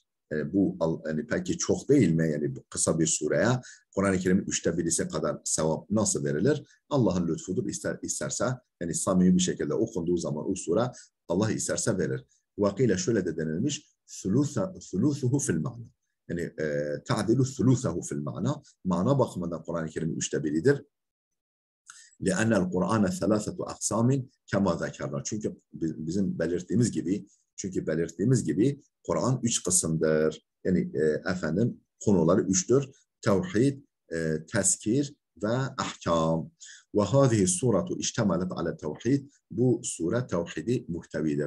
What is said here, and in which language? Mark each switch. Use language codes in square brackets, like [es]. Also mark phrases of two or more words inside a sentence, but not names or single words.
[tr] Bu yani peki çok değil mi? Yani kısa bir sureye Kur'an-ı Kerim'in 1/3'si kadar sevap nasıl verilir? Allah'ın lütfudur. İsterse yani samimi bir şekilde okunduğu zaman o sure Allah isterse verir. Vakile şöyle de denilmiş. [ar] ثلثه في المعنى. [tr] Yani [ar] تعدل ثلثه في المعنى. [tr] Mana bakımından Kur'an-ı Kerim'in 1/3'idir. [ar] لأن القرآن ثلاثة أقسام كما ذكرنا. [tr] Çünkü bizim belirttiğimiz gibi Kur'an 3 kısımdır. Yani efendim konuları 3'tür. Tevhid, tezkir ve ahkam. [ar] وهذه السورة اشتملت على التوحيد. [tr] Bu sure tevhidi muhtevidir.